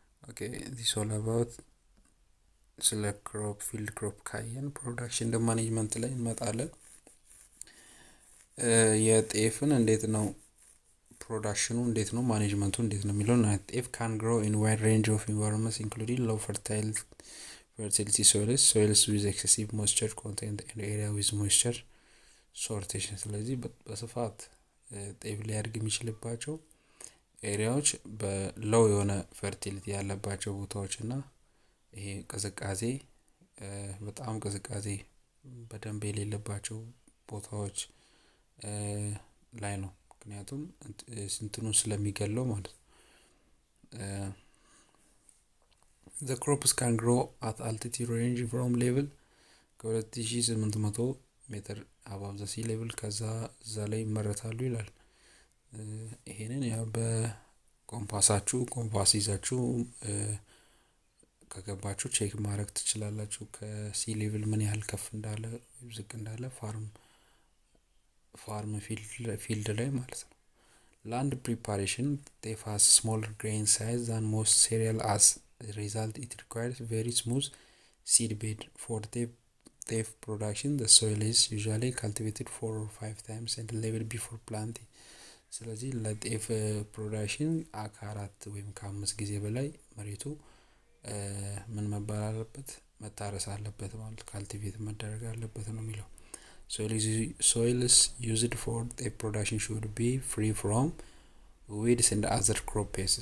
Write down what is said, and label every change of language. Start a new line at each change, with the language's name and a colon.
English: Okay, this all about
Amharic: ስለ ክሮፕ ፊልድ ክሮፕ ካየን ፕሮዳክሽን እንደ ማኔጅመንት ላይ እንመጣለን። የጤፍን እንዴት ነው ፕሮዳክሽኑ እንዴት ነው ማኔጅመንቱ እንዴት ነው የሚለው ነው።
English: ጤፍ can grow in wide range of environments including low fertility soils with excessive moisture content and area with moisture sortation.
Amharic: ስለዚህ በስፋት ጤፍ ሊያድግ የሚችልባቸው ኤሪያዎች በሎው የሆነ ፈርቲሊቲ ያለባቸው ቦታዎች እና ይሄ ቅዝቃዜ በጣም ቅዝቃዜ በደንብ የሌለባቸው ቦታዎች ላይ ነው። ምክንያቱም እንትኑን ስለሚገለው ማለት ነው።
English: The crops can grow at altitude ranging from level
Amharic: ከ2800 ሜትር
English: above the sea level
Amharic: ከዛ እዛ ላይ ይመረታሉ ይላል። ይሄንን ያው በኮምፓሳችሁ ኮምፓስ ይዛችሁ ከገባችሁ ቼክ ማድረግ ትችላላችሁ። ከሲ ሌቭል ምን ያህል ከፍ እንዳለ ዝቅ እንዳለ ፋርም ፊልድ ላይ ማለት ነው።
English: land preparation ጤፍ has smaller grain size than most cereal. As a result it requires very smooth seed bed. For ጤፍ production the soil is usually cultivated 4 or 5 times and leveled before planting.
Amharic: ስለዚህ ለጤፍ ፕሮዳክሽን ከአራት ወይም ከአምስት ጊዜ በላይ መሬቱ ምን መባል አለበት መታረስ አለበት ማለት ካልቲቬት መደረግ አለበት ነው የሚለው።
English: soils used for the production should be free from weeds and other crop pests.